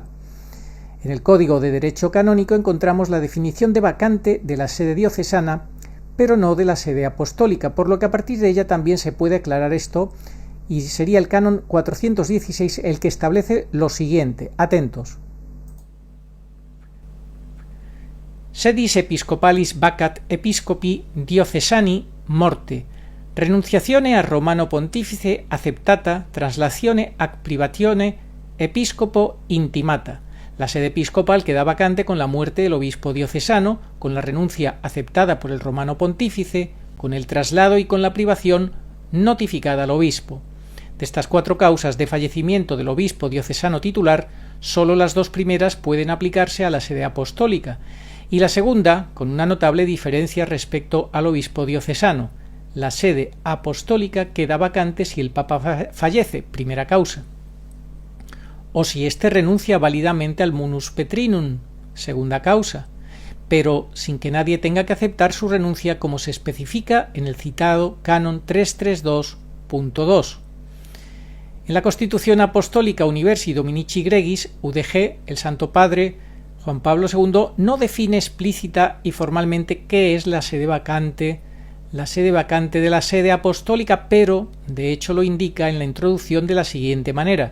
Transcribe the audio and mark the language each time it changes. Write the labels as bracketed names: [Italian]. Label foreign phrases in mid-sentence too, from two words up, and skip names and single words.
[Spanish] En el Código de Derecho Canónico encontramos la definición de vacante de la sede diocesana, pero no de la sede apostólica, por lo que a partir de ella también se puede aclarar esto, y sería el canon 416 el que establece lo siguiente. Atentos. [Latin] Sedis episcopalis vacat episcopi diocesani morte, renunciazione a Romano Pontifice acceptata, traslazione ac privatione episcopo intimata. [Spanish] La sede episcopal queda vacante con la muerte del obispo diocesano, con la renuncia aceptada por el Romano Pontífice, con el traslado y con la privación notificada al obispo. De estas 4 causas de fallecimiento del obispo diocesano titular, solo las 2 primeras pueden aplicarse a la sede apostólica, y la segunda con una notable diferencia respecto al obispo diocesano. La sede apostólica queda vacante si el Papa fallece, primera causa, o si éste renuncia válidamente al [Latin] munus petrinum, [Spanish] segunda causa, pero sin que nadie tenga que aceptar su renuncia como se especifica en el citado canon 332.2. En la Constitución Apostólica Universi Dominici Gregis, UDG, el Santo Padre Juan Pablo II no define explícita y formalmente qué es la sede vacante de la sede apostólica, pero de hecho lo indica en la introducción de la siguiente manera.